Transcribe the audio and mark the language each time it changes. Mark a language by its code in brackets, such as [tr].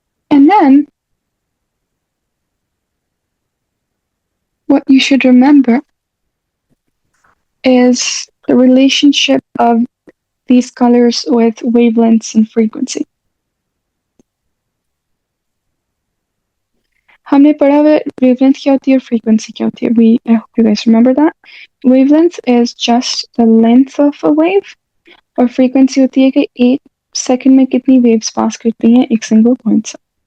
[en] And then, what you should remember is the relationship of these colors with wavelengths and frequency. [hi] हमने पढ़ा हुआ wavelength क्या होती है और frequency क्या होती है. [en] I hope you guys remember that. Wavelength is just the length of a wave, और frequency होती है कि 1 second में कितनी waves पास करती हैं एक single point से.